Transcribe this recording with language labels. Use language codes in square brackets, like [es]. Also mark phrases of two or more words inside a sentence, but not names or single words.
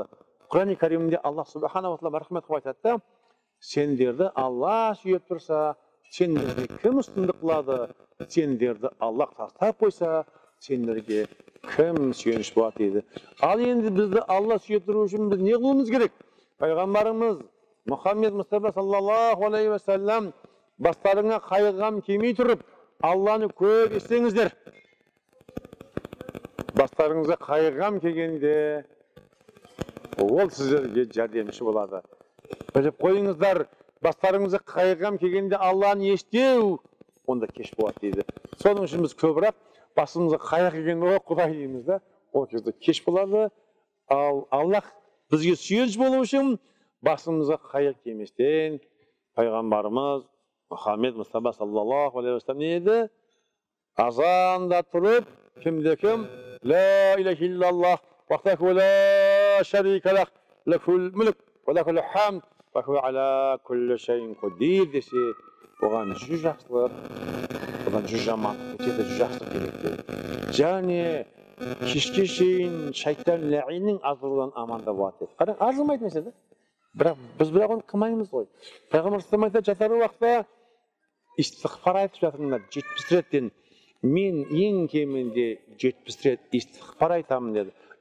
[kk] Құран-ы Каримде Аллах [ar] سبحانه وتعالى [kk] рахмет қылып айтады: сендерді Алла сүйіп тұрса, сендерге кім үстіндік қылады? Сендерді Аллах тастап қойса, сендерге кім сүйеніш болады дейді. Ал енді бізді Алла сүйіп тұру үшін біз не қылуымыз керек? Пайғамбарымыз Мұхаммед Мұстафа [ar] صلى الله عليه وسلم [kk] бастарыңа қайғам келмей тұрып, Алланы көп естеңіздер. Бастарыңызға қайғам келгенде ол сіздерге жәрдемші болады. Біліп қойыңыздар, бастарыңызға қайғам келгенде Алланы естеу, онда кеш болады дейді. Соның үшін біз көбірек басымызға қайғы келгенде о Құдай дейміз да, ол кезде кеш болады. Ал Аллах бізге сүйеніш болу үшін басымызға қайғы келместен пайғамбарымыз Мұхаммед Мұстафа [ar] صلى الله عليه وسلم [kk] не еді? Азанда тұрып, кімде-кім [ar] لا إله إلا الله وحده لا شريك له له الملك وله الحمد وهو على كل شيء قدير [kk] десе, оған жүз жақсылық, оған жүз жамандық кетеді, жүз жақсылық керек. Және кешке шейін шайтан ләғиннің азғырудан аманда болады деді. Қараң, арзымайды mesela. Бірақ біз оны қылмаймыз ғой. Пайғамбар айтады, жатар уақытта истиғфар айтып жатырмын, 70 реттен мен ең кемінде 70 рет истиғфар айтамын деді.